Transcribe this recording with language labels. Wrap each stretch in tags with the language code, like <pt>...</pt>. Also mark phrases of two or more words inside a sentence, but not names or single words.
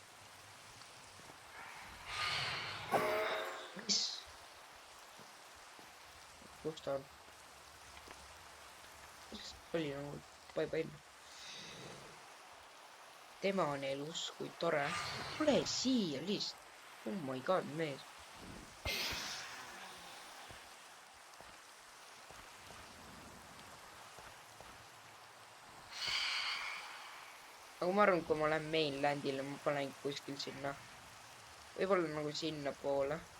<et>mis? kus ta on? oli nagu bye-bye. tema on elus, kui tore. tule siia lihtsalt.</et> <en>Oh my god,</en> <et>mees. aga ma arvan, kui ma lähen mainlandile, ma panen kuskil sinna. võib-olla nagu sinnapoole.</et>